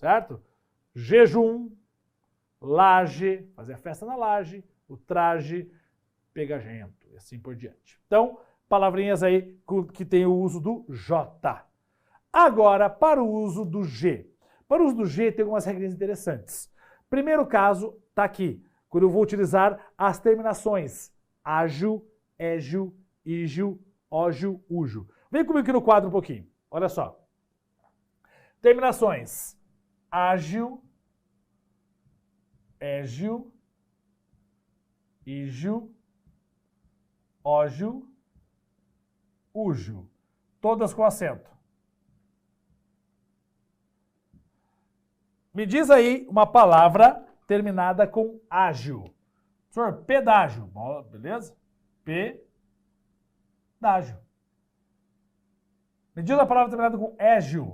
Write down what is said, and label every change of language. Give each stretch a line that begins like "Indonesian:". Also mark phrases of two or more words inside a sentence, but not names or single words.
Portuguese: Jejum, laje, fazer a festa na laje, o traje pegajento, e assim por diante. Então, palavrinhas aí que tem o uso do J. Agora, para o uso do G. Para o uso do G, tem algumas regras interessantes. Primeiro caso, está aqui, quando eu vou utilizar as terminações ágil, égil, ígil, ógil, úgil. Vem comigo aqui no quadro um pouquinho. Olha só. Terminações ágil, égil, ígil, ógil, úgil. Todas com acento. Me diz aí uma palavra terminada com ágil. Senhor, pedágio. Beleza? Pedágio. Me diz uma palavra terminada com égil.